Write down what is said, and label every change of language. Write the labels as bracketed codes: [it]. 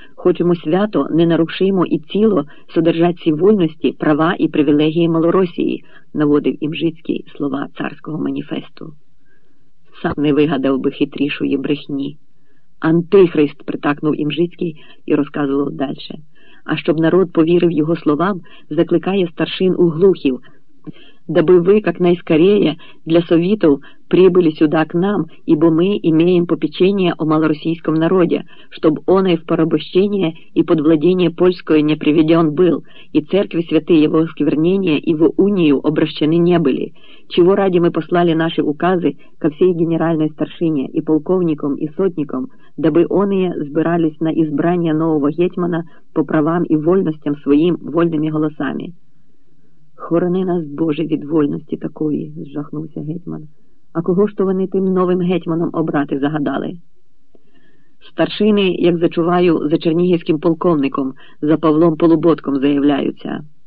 [uk] Хочемо свято, ненарушимо і ціло содержать ці вольності, права і привілегії Малоросії», – наводив Імжицький слова царського маніфесту. Сам не вигадав би хитрішої брехні. «Антихрист», – притакнув Імжицький і розказував далі. «А щоб народ повірив його словам, закликає старшин у глухів, [ru] – даби ви, як найскорее, для совітов прибыли сюда к нам, ибо мы имеем попечение о малороссийском народе, чтоб он и в порабощение и под владение польское не приведен был, и церкви святые его осквернения и в унию обращены не были. Чего ради мы послали наши указы ко всей генеральной старшине и полковникам и сотникам, дабы они сбирались на избрание нового гетьмана по правам и вольностям своим вольными голосами». [uk] «Хорони нас, Боже, від вольності такої», – зжахнувся гетьман. «А кого ж то вони тим новим гетьманом обрати загадали?» «Старшини, як зачуваю, за чернігівським полковником, за Павлом Полуботком заявляються».